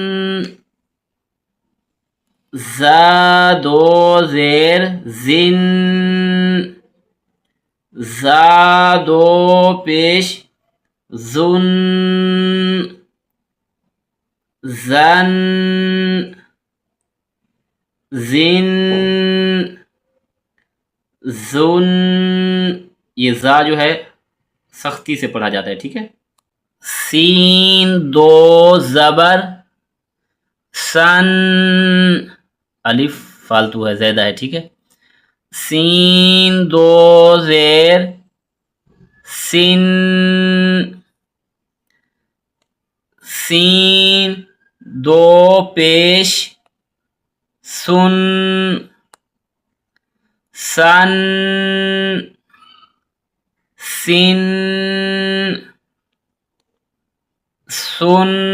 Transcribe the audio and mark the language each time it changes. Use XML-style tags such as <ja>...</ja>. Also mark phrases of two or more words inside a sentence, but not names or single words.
<ur>زا دو زیر زن زا دو پیش زن زن زن زن یہ زا جو ہے سختی سے پڑھا جاتا ہے، ٹھیک ہے. سین دو زبر سن الف فالتو ہے، زیادہ ہے، ٹھیک ہے. سین دو زیر سن سین دو پیش سن سن سن سن</ur>